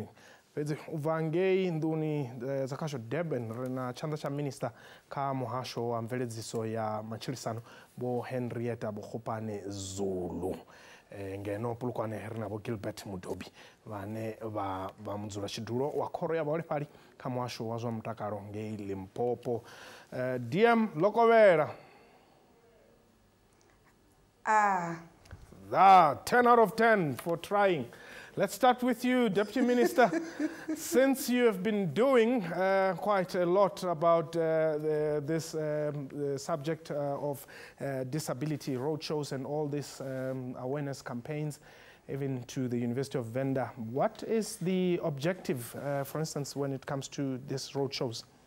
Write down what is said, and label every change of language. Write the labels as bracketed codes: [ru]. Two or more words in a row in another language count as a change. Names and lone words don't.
[ve] Fhedzi u bva ngei nḓuni dza khasho Durban ri na tshanḓa tsha minista kha muhasho wa mveledziso ya matshilisano vho Henrietta Bogopane Zulu. Ngeno Pulukwane ri na vho Gilbert Mudobi vhane vha mudzulatshidulo wa khoro ya vhaholefhali kha muhasho wa zwa mutakalo ngei Limpopo. DM Lokovela. [en] That 10 out of 10 for trying. Let's start with you, Deputy Minister. Since you have been doing quite a lot about this subject of disability roadshows and all these awareness campaigns, even to the University of Venda, what is the objective, for instance, when it comes to these roadshows?